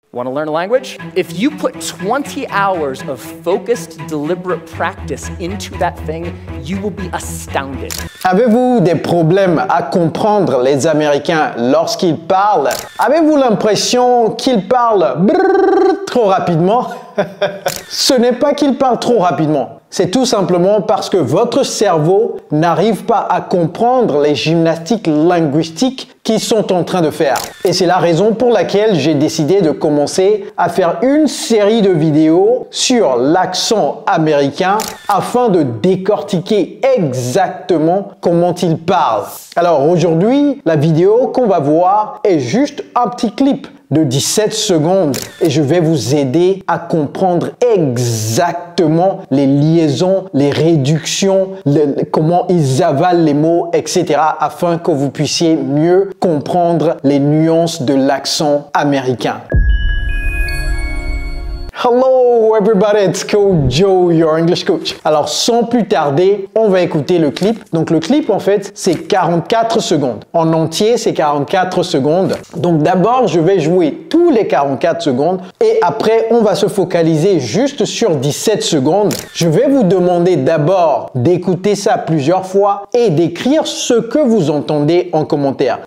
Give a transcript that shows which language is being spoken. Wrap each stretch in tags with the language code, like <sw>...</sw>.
<en>Want to learn a language? If you put 20 hours of focused, deliberate practice into that thing, you will be astounded.</en> <fr>Avez-vous des problèmes à comprendre les Américains lorsqu'ils parlent? Avez-vous l'impression qu'ils parlent trop rapidement? Ce n'est pas qu'ils parlent trop rapidement. C'est tout simplement parce que votre cerveau n'arrive pas à comprendre les gymnastiques linguistiques qu'ils sont en train de faire. Et c'est la raison pour laquelle j'ai décidé de commencer à faire une série de vidéos sur l'accent américain afin de décortiquer exactement comment ils parlent. Alors aujourd'hui, la vidéo qu'on va voir est juste un petit clip de 17 secondes et je vais vous aider à comprendre exactement les liaisons, les réductions, comment ils avalent les mots, etc. afin que vous puissiez mieux comprendre les nuances de l'accent américain.</fr> <en>Hello everybody, it's Coach Joe, your English coach.</en> <fr>Alors sans plus tarder, on va écouter le clip. Donc le clip en fait, c'est 44 secondes. En entier, c'est 44 secondes. Donc d'abord, je vais jouer tous les 44 secondes et après, on va se focaliser juste sur 17 secondes. Je vais vous demander d'abord d'écouter ça plusieurs fois et d'écrire ce que vous entendez en commentaire.</fr>